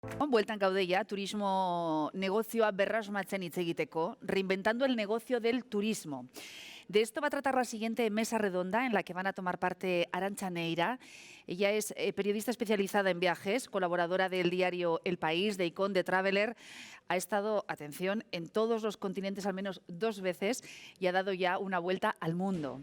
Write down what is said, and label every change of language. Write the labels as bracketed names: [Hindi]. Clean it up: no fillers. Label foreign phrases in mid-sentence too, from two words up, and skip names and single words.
[Basque] Bueltan gaude ya, turismo negozioa berrasmatzen hitz egiteko, [Spanish] reinventando el negocio del turismo. De esto va a tratar la siguiente mesa redonda en la que van a tomar parte Arantxa Neira. Ella es periodista especializada en viajes, colaboradora del diario El País, de Icon, de Traveler. Ha estado, atención, en todos los continentes al menos 2 veces y ha dado ya una vuelta al mundo.